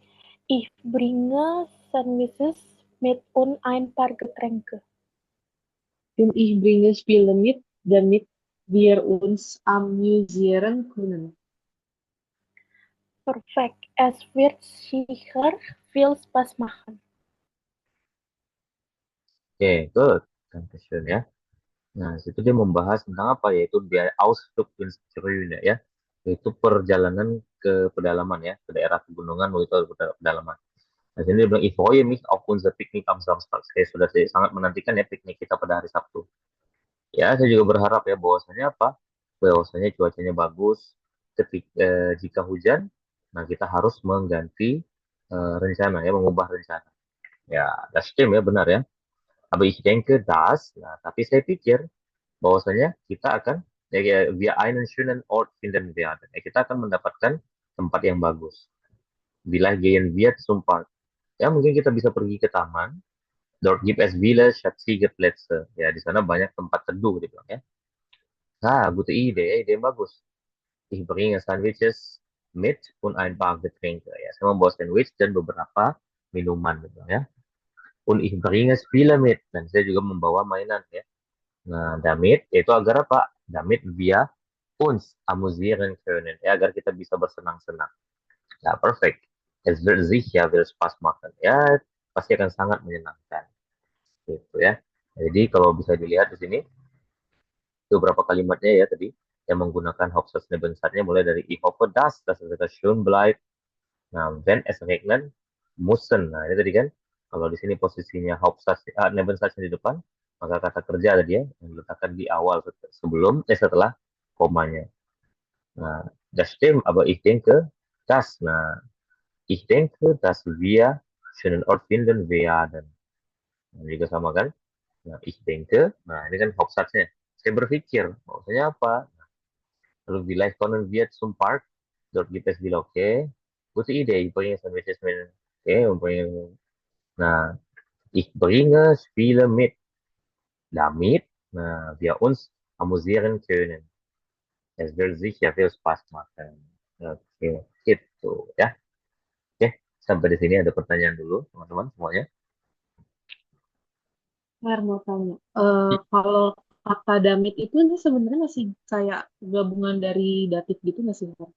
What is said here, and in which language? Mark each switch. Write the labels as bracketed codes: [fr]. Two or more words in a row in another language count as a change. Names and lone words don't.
[de] Ich bringe Sandwiches mit und ein paar Getränke. Und ich bringe Spiele mit, damit wir uns amüsieren können. Perfekt. Es wird sicher viel Spaß machen. [id] Oke, good. Dankeschön ya. Nah, situ dia membahas tentang apa, yaitu dia [de] Ausflug ins Grüne [id] ya, yaitu perjalanan ke pedalaman ya, ke daerah pegunungan begitu pedalaman. Nah, sini dia bilang, [de] ich freue mich auf unser Picknick am Samstag. [id] Saya sangat menantikan ya piknik kita pada hari Sabtu. Ya, saya juga berharap ya bahwasanya apa? Bahwasanya cuacanya bagus. Jika hujan, nah kita harus mengganti rencana ya, mengubah rencana. Ya, [de] das stimmt [id] ya, benar ya. [de] Aber ich denke, [id] nah, tapi saya pikir bahwasanya kita akan [de] wir einen schönen Ort finden werden. [id] Kita akan mendapatkan tempat yang bagus. [de] Bila gehen wir zum Park. [id] Ya, mungkin kita bisa pergi ke taman. [de] Dort gibt es viele schatzige Plätze. [id] Ya, di sana banyak tempat teduh gitu ya. Nah, [de] gute Idee, [id] ide yang bagus. [de] Ich bringe Sandwiches mit und ein paar Getränke. [id] Ya, saya membawa sandwich dan beberapa minuman gitu ya. [de] Und ich bringe Spiele mit. [id] Dan saya juga membawa mainan ya. Nah, damit itu agar apa? [de] Damit wir uns amüsieren können. [id] Ya, agar kita bisa bersenang-senang. Ya, perfect. [de] Es wird sicher will Spaß machen. [id] Ya, pasti akan sangat menyenangkan. Gitu ya. Jadi kalau bisa dilihat di sini beberapa kalimatnya ya tadi yang menggunakan [de] Hauptsatz Nebensatznya [id] mulai dari [de] ich hoffe das ist schön bleibt. Nah, wenn es regnet, müssen. [id] Nah, ini tadi kan kalau di sini posisinya [de] Hauptsatz Nebensatznya [id] di depan, maka kata kerja ada dia yang diletakkan di awal setelah komanya. Nah, [de] das stimmt, aber ich denke, dass. Nah, ich denke, dass wir schönen Ort finden werden. [id] Nah, juga sama kan? Nah, [de] ich denke, [id] nah ini kan Hauptsatznya. Saya berpikir, maksudnya apa? [de] Lalu vielleicht können wir zum Park. Dort gibt es Villa, okay. Gute Idee, ich bringe Sandwiches mit. Okay, nah, ich bringe Spiele mit. Damit, nah, wir uns amüsieren können. Es wird sicher viel Spaß machen. [id] Oke, gitu ya. Oke, sampai di sini ada pertanyaan dulu, teman-teman semuanya. Her mau tanya, kalau kata damit itu nih sebenarnya masih kayak gabungan dari datif gitu nggak sih, Fer?